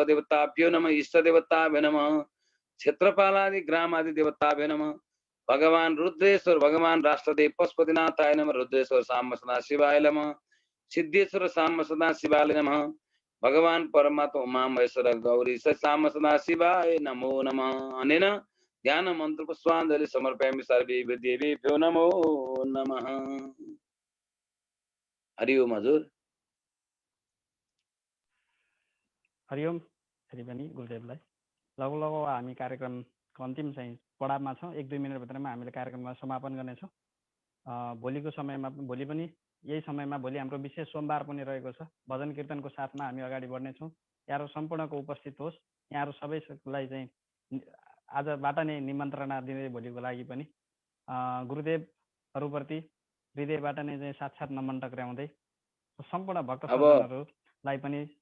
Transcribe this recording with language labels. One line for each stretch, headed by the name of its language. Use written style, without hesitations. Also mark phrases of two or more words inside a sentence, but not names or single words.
Sanskrit: देवताभ्यो नमः इष्ट देवताभ्यो नमः क्षेत्रपालादि ग्राम आदि देवताभ्यो नमः भगवान रुद्रेश्वर भगवान राष्ट्रदेव पशुपतिनाथाय नमः रुद्रेश्वर साम सदा शिवाय नमः सिद्धेश्वर साम सदा शिवाय नमः भगवान परमात्मा उमा महेश्वर गौरी साम सदा शिवाय नमो नमः अनेन ध्यान मंत्र पुष्पांजलि समर्पयामि सर्वे देवेभ्यो नमो नमः हरि ओम हजुर
Nepali: हरिओम फेरि पनि गुरुदेवलाई लगभग हामी कार्यक्रमको अन्तिम चाहिँ पडावमा छौँ 1-2 मिनटभित्रमा हामीले कार्यक्रमलाई समापन गर्नेछौँ भोलिको समयमा भोलि पनि यही समयमा भोलि हाम्रो विशेष सोमबार पनि रहेको छ भजन कीर्तनको साथमा हामी अगाडि बढ्नेछौँ यहाँहरू सम्पूर्णको उपस्थित होस् यहाँहरू सबैलाई चाहिँ आजबाट नै निमन्त्रणा दिँदै भोलिको लागि पनि गुरुदेवहरूप्रति हृदयबाट नै चाहिँ साक्षात् नमन टक्राउँदै सम्पूर्ण भक्त सज्जनहरूलाई पनि